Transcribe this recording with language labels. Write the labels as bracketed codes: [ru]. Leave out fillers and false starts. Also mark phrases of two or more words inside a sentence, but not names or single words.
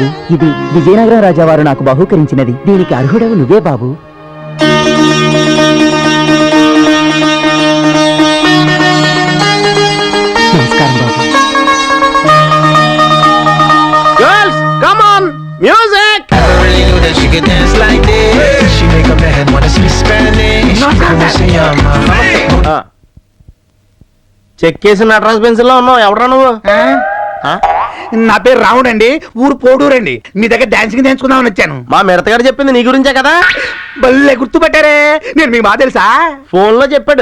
[te] ఇది విజయనగరం రాజావారు నాకు బహూకరించినది. దీనికి అర్హుడవు నువ్వే బాబు. నమస్కారం బాబు. [en] Girls come on, music. I never really knew that she could dance like this. She make a man wanna speak Spanish. [es] Como se llama? [te] చెక్కేసి నటరాజ్ పెన్సిల్ లో ఉన్నావు. ఎవడరా నువ్వు? నా పేరు రాముడు అండి, ఊరు పోడూరండి. మీ దగ్గర డాన్సింగ్ నేర్చుకుందామని వచ్చాను. మా మిడతగాడు చెప్పింది నీ గురించే కదా? భలే గుర్తుపట్టారే, నేను మీకు బాగా తెలుసా? ఫోన్ లో చెప్పాడు.